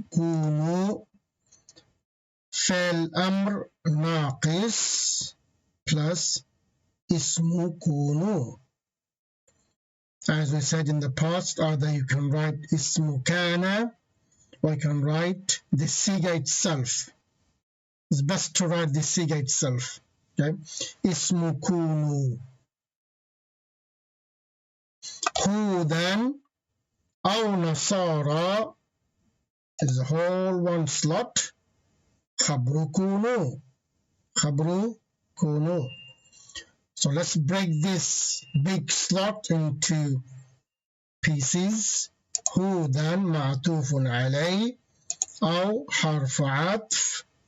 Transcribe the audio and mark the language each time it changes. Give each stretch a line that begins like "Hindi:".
Arabic: Kunu فعل أمر ناقص plus اسم كونوا.
English: As we said in the past, either you can write اسم كان or you can write the siga itself. It's best to write the siga itself.
Arabic: Okay, اسم كونوا. هودا أو نصارى
English: is a whole one slot.
Arabic: خبر كونوا. خبر كونوا.
English: So let's break this big slot into pieces.
Arabic: هودا معطوف عليه أو حرف عطف.